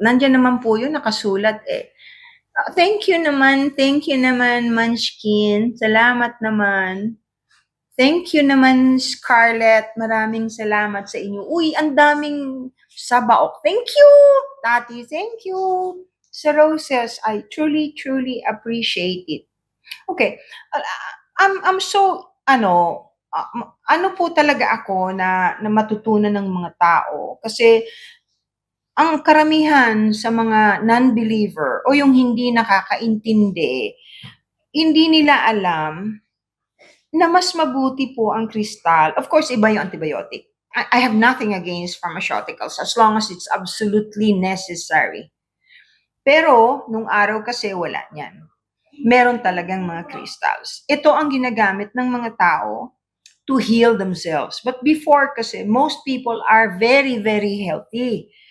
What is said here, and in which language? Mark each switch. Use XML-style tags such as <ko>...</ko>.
<tl>Nandiyan naman po yun, nakasulat eh.</tl> <en>Thank you</en> <tl>naman, Munchkin. Salamat naman.</tl> <en>Thank you</en> <tl>naman, Scarlett. Maraming salamat sa inyo. Uy, ang daming sabaok.</tl> <en>Thank you, Tati. Thank you.</en> <tl>Sa</tl> <en>roses, I truly, truly appreciate it. Okay. I'm so,</en> <tl>ano po talaga ako na matutunan ng mga tao. Kasi, ang karamihan sa mga non-believer o yung hindi nakakaintindi, hindi nila alam na mas mabuti po ang kristal.</tl> <en>Of course,</en> <tl>iba yung antibiotic.</tl> <en>I have nothing against pharmaceuticals as long as it's absolutely necessary.</en> <tl>Pero, nung araw kasi wala niyan. Meron talagang mga crystals. Ito ang ginagamit ng mga tao</tl> <en>to heal themselves. But before</en> <tl>kasi,</tl> <en>most people are very, very healthy.</en>